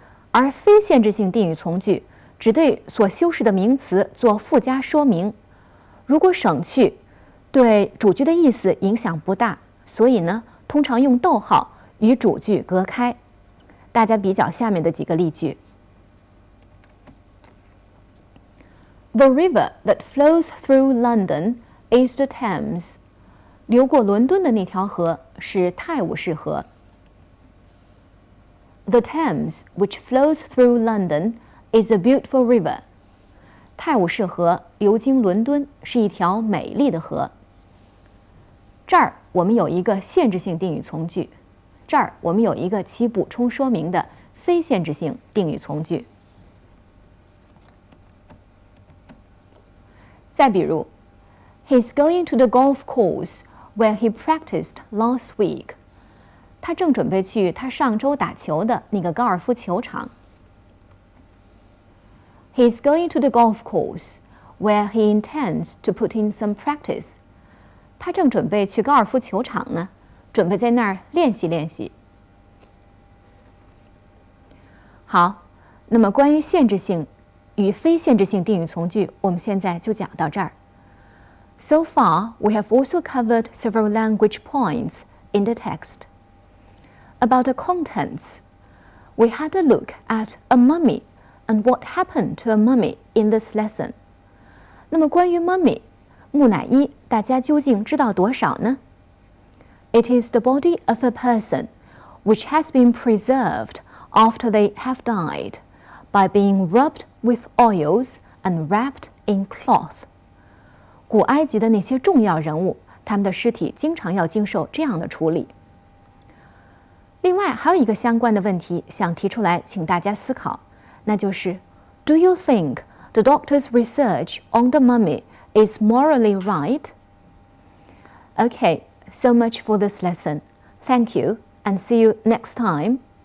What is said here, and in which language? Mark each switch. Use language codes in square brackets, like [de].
[zh] 而非限制性定语从句只对所修饰的名词做附加说明，如果省去，对主句的意思影响不大，所以呢，通常用逗号与主句隔开。大家比较下面的几个例句。 [en] The river that flows through London is the Thames. [zh] 流过伦敦的那条河是泰晤士河。 [en] The Thames, which flows through London, is a beautiful river. [zh] 泰晤士河流经伦敦，是一条美丽的河。这儿我们有一个限制性定语从句，这儿我们有一个起补充说明的非限制性定语从句。再比如 [en] He's going to the golf course where he practiced last week. [zh] 他正准备去他上周打球的那个高尔夫球场。 [en] He's going to the golf course where he intends to put in some practice. [zh] 他正准备去高尔夫球场呢，准备在那儿练习练习。好，那么关于限制性与非限制性定语从句，我们现在就讲到这儿。 [en] So far, we have also covered several language points in the text. About the contents, we had a look at a mummy and what happened to a mummy in this lesson. [zh] 那么关于 mummy 木乃伊，大家究竟知道多少呢？ [en] It is the body of a person which has been preserved after they have died by being rubbed with oils and wrapped in cloth. [zh] 古埃及的那些重要人物，他们的尸体经常要经受这样的处理。另外还有一个相关的问题想提出来，请大家思考，那就是 [en] Do you think the doctor's research on the mummy is morally right? Okay, so much for this lesson. Thank you and see you next time.